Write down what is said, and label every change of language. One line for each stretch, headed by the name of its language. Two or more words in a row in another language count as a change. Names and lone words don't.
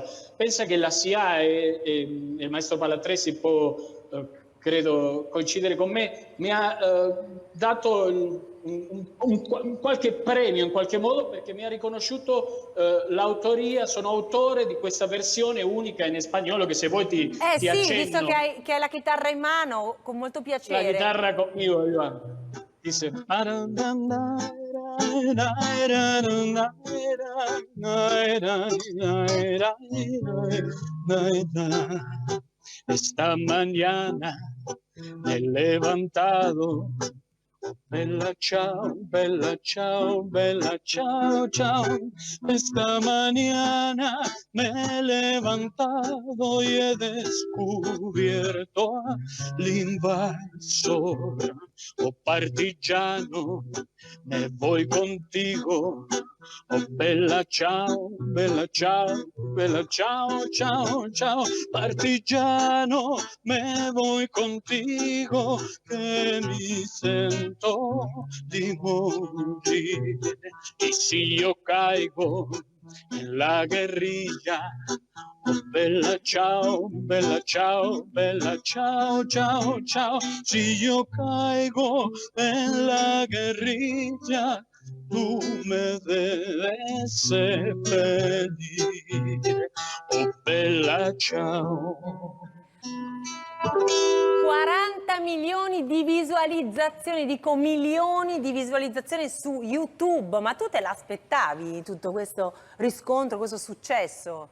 Italian: Pensa che la SIA e il maestro Palatresi può credo coincidere con me, mi ha dato qualche premio in qualche modo, perché mi ha riconosciuto l'autoria, sono autore di questa versione unica in spagnolo che se vuoi ti sì, accenno. Visto che hai la chitarra in mano, con molto piacere.
Spanish: La chitarra conmigo, Iván. Dice esta mañana me he levantado,
Italian: bella ciao, bella ciao, bella ciao, ciao.
Spanish: Esta mañana me he levantado y he descubierto al invasor. Oh partigiano, me voy contigo.
Italian: Oh bella ciao, bella ciao, bella ciao, ciao, ciao. Partigiano,
Spanish: me voy contigo, que
Italian: mi sento di morir.
Spanish: Y si yo caigo en la guerrilla,
Italian: oh bella ciao, bella ciao, bella ciao, ciao, ciao.
Spanish: Si yo caigo en la guerrilla, tu me debes seppellire, oh bella ciao.
Italian: 40 milioni di visualizzazioni, dico milioni di visualizzazioni su YouTube, ma tu te l'aspettavi tutto questo riscontro, questo successo?